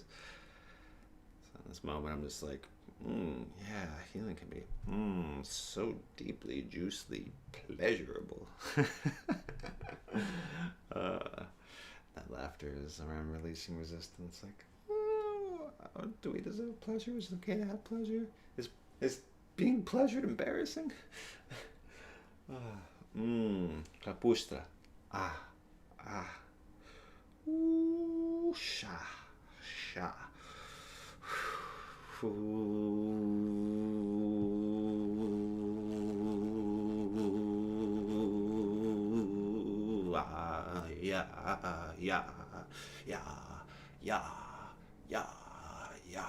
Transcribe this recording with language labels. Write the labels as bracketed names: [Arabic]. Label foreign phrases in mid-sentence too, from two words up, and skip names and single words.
[English] So in this moment, I'm just like, yeah, healing can be so deeply, juicily pleasurable. That laughter is around releasing resistance. Like, oh, do we deserve pleasure? Is it okay to have pleasure? Is being pleasured embarrassing? Kapustra. Ah, ah. Ooh, sha, sha. Ooh, ah, yeah, yeah, yeah, yeah, yeah, yeah.